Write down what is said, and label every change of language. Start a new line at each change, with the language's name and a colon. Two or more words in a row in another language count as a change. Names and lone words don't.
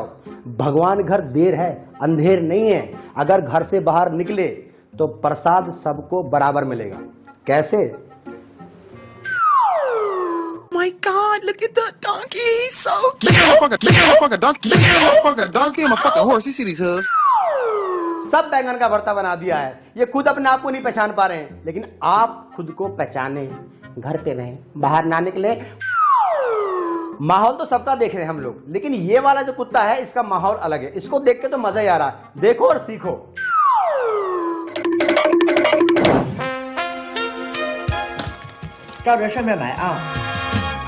Hindi: भगवान घर देर है, अंधेर नहीं है। अगर घर से बाहर निकले तो प्रसाद सबको बराबर मिलेगा। कैसे?
English: My God, look at the donkey. He's so cute. Motherfucker donkey. Motherfucker donkey. I'm a fucking horse. You see these hooves?
Hindi: सब बैंगन का भरता बना दिया है। ये खुद अपने आप को नहीं पहचान पा रहे हैं, लेकिन आप खुद को पहचाने, घर पे रहें, बाहर ना निकले। माहौल तो सबका देख रहे हैं हम लोग, लेकिन ये वाला जो कुत्ता है, इसका माहौल अलग है। इसको देख के तो मजा ही आ रहा है। देखो और सीखो।
Chinese: 到这上面买啊。